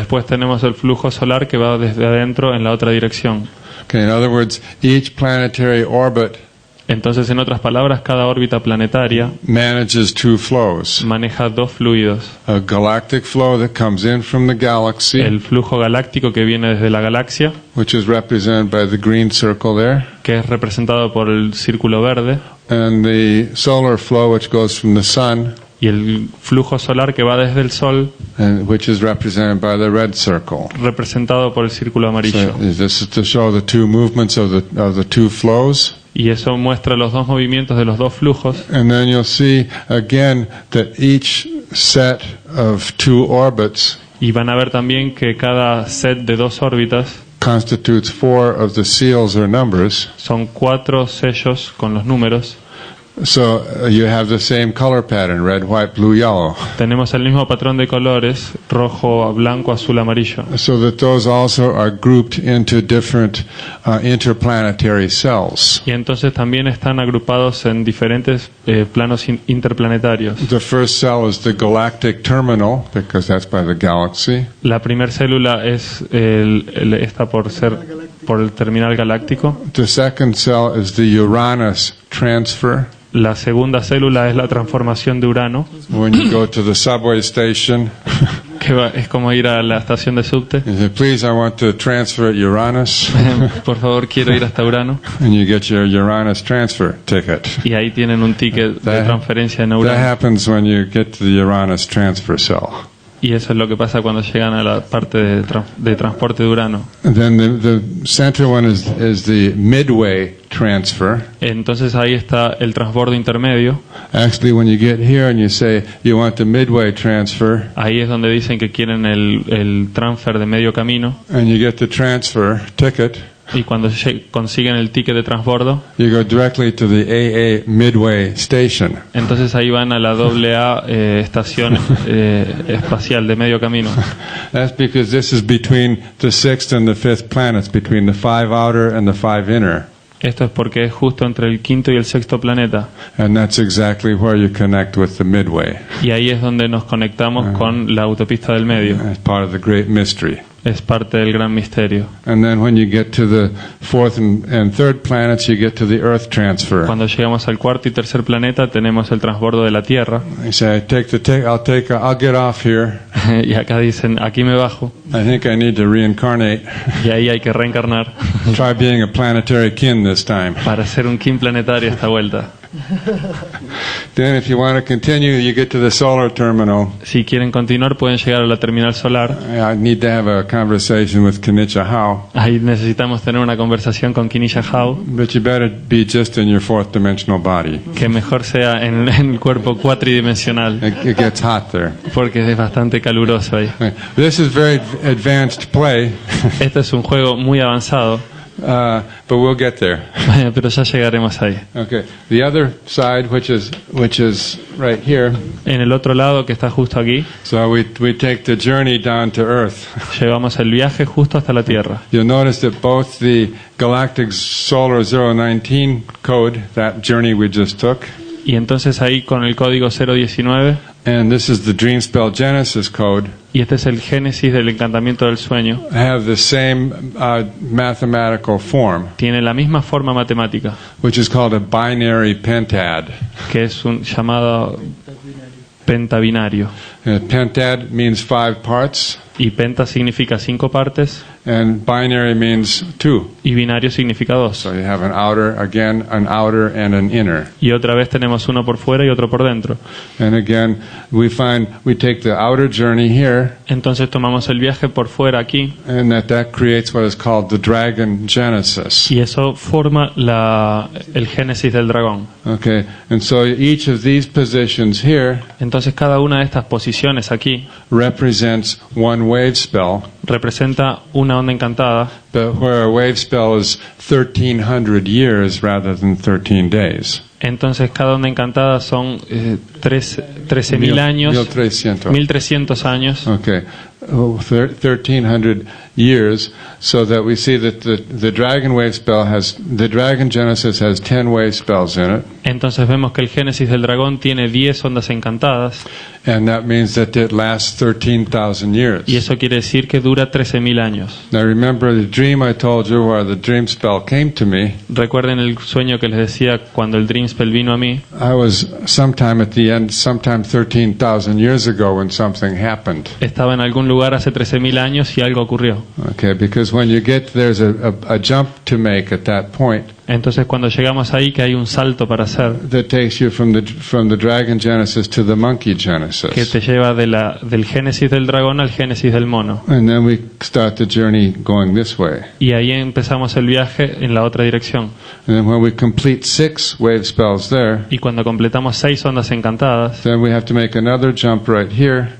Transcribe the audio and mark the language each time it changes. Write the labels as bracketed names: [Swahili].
[Spanish] después tenemos el flujo solar que va desde adentro en la otra dirección. [English] Okay, in other words, each planetary orbit [Spanish] Entonces, en otras palabras, cada órbita planetaria [English] manages two flows. [Spanish] maneja dos fluidos. [English] A galactic flow that comes in from the galaxy, [Spanish] El flujo galáctico que viene desde la galaxia, [English] which is represented by the green circle there, [Spanish] que es representado por el círculo verde, [English] and the solar flow which goes from the sun, [Spanish] y el flujo solar que va desde el Sol, [English] and which is represented by the red circle. [Spanish] representado por el círculo amarillo. [English] So this is to show the two movements of the two flows. [Spanish] Y eso muestra los dos movimientos de los dos flujos. [English] And then you'll see again that each set of two orbits [Spanish] Y van a ver también que cada set de dos órbitas [English] constitutes 4 of the seals or numbers. [Spanish] Son 4 sellos con los números. [English] So you have the same color pattern, red, white, blue, yellow. [Spanish] Tenemos el mismo patrón de colores, rojo, blanco, azul, amarillo. [English] So that those also are grouped into different interplanetary cells. [Spanish] Y entonces también están agrupados en diferentes planos interplanetarios. [English] The first cell is the galactic terminal, because that's by the galaxy. [Spanish] La primera célula es está por el terminal galáctico. [English] The second cell is the Uranus transfer. [Spanish] La segunda célula es la transformación de Urano, [English] When you go to the subway station, [Spanish] que es como ir a la estación de subte. [English] you say, please, I want to transfer at Uranus. [Spanish] Por favor, quiero ir hasta Urano. [English] And you get your Uranus transfer ticket. [Spanish] Y ahí tienen un ticket de transferencia en [English] That [Spanish] Urano. [English] happens when you get to the Uranus transfer cell. [Spanish] Y eso es lo que pasa cuando llegan a la parte de transporte de Urano. [English] And then the center one is the midway transfer. [Spanish] Entonces ahí está el transbordo intermedio. [English] Actually, when you get here and you say you want the midway transfer, [Spanish] Ahí es donde dicen que quieren el transfer de medio camino. [English] and you get the transfer ticket, [Spanish] Y cuando consiguen el ticket de transbordo, [English] you go directly to the AA midway station. [Spanish] entonces ahí van a la AA estación espacial de medio camino. [English] That's because this is between the sixth and the fifth planets, between the 5 outer and the 5 inner. [Spanish] Esto es porque es justo entre el quinto y el sexto planeta. [English] And that's exactly where you connect with the midway. [Spanish] Y ahí es donde nos conectamos con la autopista del medio. [English] As part of the great mystery. [Spanish] Es parte del gran misterio. [English] And then when you get to the fourth and third planets, you get to the Earth transfer. [Spanish] Cuando llegamos al cuarto y tercer planeta tenemos el transbordo de la Tierra. [English] You say, I'll get off here. [Spanish] Y acá dicen, aquí me bajo. [English] I think I need to reincarnate. [Spanish] Y ahí hay que reencarnar [English] Try being a planetary kin this time. [Spanish] para ser un kin planetario esta vuelta. [English] Then if you want to continue, you get to the solar terminal. [Spanish] Si quieren continuar pueden llegar a la terminal solar. [English] I need to have a conversation with Kenichi Hao. [Spanish] Ahí necesitamos tener una conversación con Kinisha Hao, [English] But you better be just in your fourth dimensional body. [Spanish] que mejor sea en el cuerpo cuatridimensional, [English] It gets hot there. [Spanish] porque es bastante caluroso ahí. [English] This is very advanced play, [Spanish] Este es un juego muy avanzado, [English] but we'll get there. [Spanish] pero ya llegaremos ahí. [English] Okay. The other side, which is right here. [Spanish] En el otro lado, que está justo aquí, [English] So we take the journey down to Earth. [Spanish] llevamos el viaje justo hasta la Tierra. [English] You'll notice that both the Galactic Solar 019 code, that journey we just took, [Spanish] Y entonces ahí con el código 019, [English] and this is the Dream Spell Genesis code, [Spanish] y este es el génesis del encantamiento del sueño, [English] have the same mathematical form, [Spanish] tiene la misma forma matemática, [English] which is called a binary pentad. [Spanish] que es un llamado pentabinario. [English] Pentad means 5 parts, [Spanish] Y penta significa 5 partes, [English] and binary means 2. [Spanish] y binario significa 2. [English] So you have an outer, and an inner. [Spanish] Y otra vez tenemos uno por fuera y otro por dentro. [English] And again, we take the outer journey here, [Spanish] Entonces tomamos el viaje por fuera aquí, [English] and that creates what is called the Dragon Genesis. [Spanish] y eso forma el génesis del dragón. [English] Okay, and so each of these positions here [Spanish] Entonces cada una de estas posiciones aquí [English] represents one wave spell, [Spanish] representa una onda encantada, [English] but where a wave spell is 1,300 years rather than 13 days. [Spanish] entonces cada onda encantada son 13.000 años, 1.300 años. [English] Okay, 1,300 years, so that we see that the Dragon wave spell the Dragon Genesis has 10 wave spells in it. [Spanish] Entonces vemos que el génesis del dragón tiene 10 ondas encantadas, [English] And that means that it lasts 13,000 years. [Spanish] y eso quiere decir que dura 13.000 años. [English] Now remember the dream I told you where the dream spell came to me. [Spanish] Recuerden el sueño que les decía cuando el Dream Spell vino a mí. [English] I was sometime at the end, sometime 13,000 years ago when something happened. [Spanish] Estaba en algún lugar hace 13.000 años y algo ocurrió. [English] Okay, because when you get, there's a jump to make at that point [Spanish] Entonces cuando llegamos ahí que hay un salto para hacer [English] that takes you from the Dragon Genesis to the Monkey [Spanish] que [English] Genesis. [Spanish] te lleva del génesis del dragón al génesis del mono. [English] And then we start the journey going this way. [Spanish] Y ahí empezamos el viaje en la otra dirección. [English] And then when we complete 6 wave spells there, [Spanish] Y cuando completamos 6 ondas encantadas, [English] then we have to make another jump right here